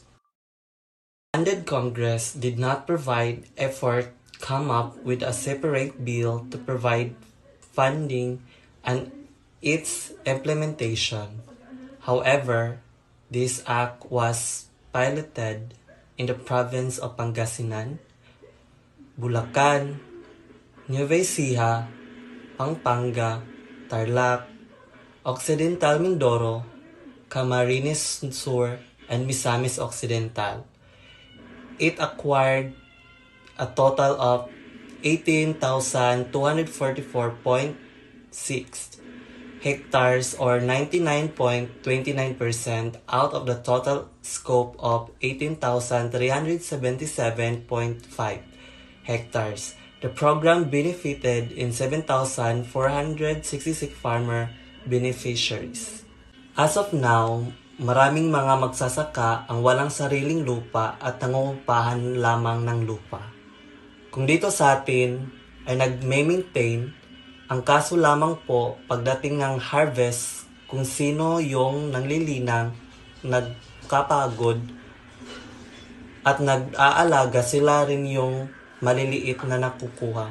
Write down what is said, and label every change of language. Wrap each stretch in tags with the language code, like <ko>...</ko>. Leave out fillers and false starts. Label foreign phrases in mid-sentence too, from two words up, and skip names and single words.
<en>The Congress did not provide effort come up with a separate bill to provide funding and its implementation. However, this act was piloted in the province of Pangasinan, Bulacan, Nueva Ecija, Pampanga, Tarlac, Occidental Mindoro, Camarines Sur, and Misamis Occidental. It acquired a total of 18,244.6 hectares or 99.29% out of the total scope of 18,377.5 hectares. The program benefited in 7,466 farmer beneficiaries. As of now,</en> <tl>maraming mga magsasaka ang walang sariling lupa at nangungupahan lamang ng lupa. Kung dito sa atin ay nag-maintain, ang kaso lamang po pagdating ng harvest kung sino yung nanglilinang, nagkapagod at nag-aalaga, sila rin yung maliliit na nakukuha.</tl>